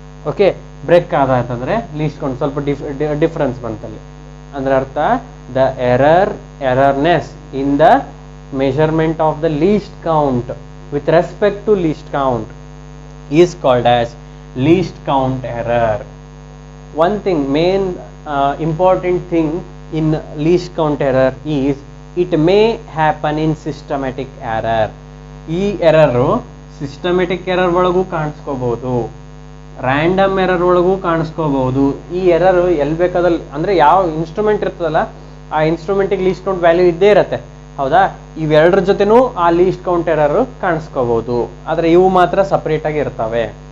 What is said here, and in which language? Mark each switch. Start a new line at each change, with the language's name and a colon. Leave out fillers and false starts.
Kannada: Okay, break ಆದ ಅಂತಂದ್ರೆ least count ಸ್ವಲ್ಪ ಡಿಫರೆನ್ಸ್ ಬಂತಲ್ಲಿ. ಅಂದ್ರೆ ಅರ್ಥ,
English: The errorness in the measurement of the least count with respect to least count is called as least count error. One thing, main important thing in least count error is it may happen in systematic error.
Kannada: ಈ error systematic error ಒಳಗೂ ಕಾಣಿಸ್ಕೋಬಹುದು, random error ಒಳಗೂ ಕಾಣಿಸ್ಕೋಬಹುದು. ಈ error ಎಲ್ಲಿ ಬೇಕಾದಲ್ಲಿ, ಅಂದ್ರೆ ಯಾವ instrument ಇರ್ತದಲ್ಲ ಆ ಇನ್ಸ್ಟ್ರೂಮೆಂಟಿಗೆ ಲೀಸ್ಟ್ ಕೌಂಟ್ ವ್ಯಾಲ್ಯೂ ಇದ್ದೇ ಇರತ್ತೆ, ಹೌದಾ? ಇವೆರಡರ ಜೊತೆನೂ ಆ ಲೀಸ್ಟ್ ಕೌಂಟ್ ಎರರ್ ಕಾಣಿಸ್ಕೋಬಹುದು, ಆದ್ರೆ ಇವು ಮಾತ್ರ ಸಪರೇಟ್ ಆಗಿ ಇರ್ತವೆ.